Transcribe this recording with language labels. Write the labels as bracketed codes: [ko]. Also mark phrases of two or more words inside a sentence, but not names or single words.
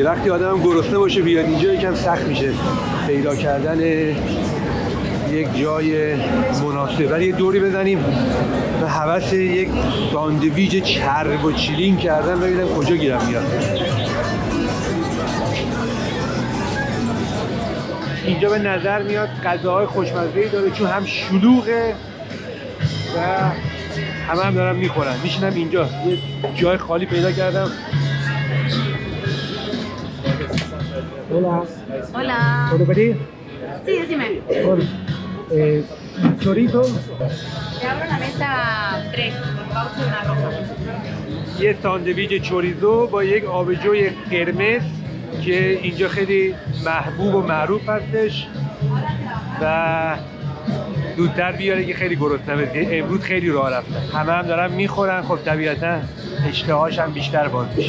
[fa] وقتی آدم گرسنه باشه بیاد اینجا یکم سخت میشه پیدا کردن یک جای مناسب، ولی یه دوری بزنیم و هوس یک ساندویچ چرب و چیلین کردن ببینم کجا گیرم میاد. اینجا به نظر میاد غذاهای خوشمزه‌ای داره چون هم شلوغه و هم دارم میخورن. میشینم اینجا، یه جای خالی پیدا کردم. [es] Hola. Hola. ¿Puedo pedir? Sí, decime. Chorizo. Te abro la mesa 3, con caucho y una roja. [fa] یه ساندویچ چوریزو با یک آبجوی قرمز که اینجا خیلی محبوب و معروف هستش و زودتر بیاره که خیلی گرسنه بشه. امروز خیلی راه رفتن، هم دارن میخورن، خب طبیعتا اشتهاش هم بیشتر باز میشه.